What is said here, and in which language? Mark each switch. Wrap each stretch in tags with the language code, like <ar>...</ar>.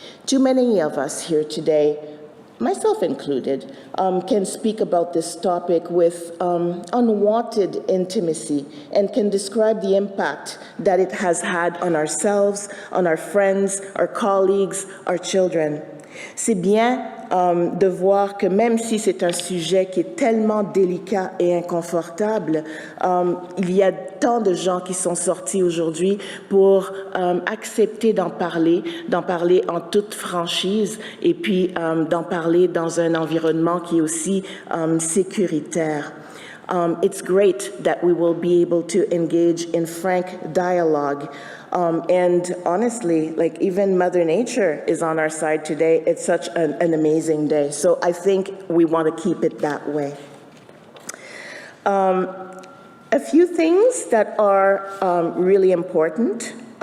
<en>Too many of us here today, myself included, can speak about this topic with unwanted intimacy and can describe the impact that it has had on ourselves, on our friends, our colleagues, our children.</en> <fr>C'est bien de voir que même si c'est un sujet qui est tellement délicat et inconfortable, il y a tant de gens qui sont sortis aujourd'hui pour accepter d'en parler en toute franchise et puis d'en parler dans un environnement qui est aussi sécuritaire.</fr> <en>It's great that we will be able to engage in frank dialogue. And honestly, like even Mother Nature is on our side today. It's such an amazing day. So I think we want to keep it that way. A few things that are really important.</en>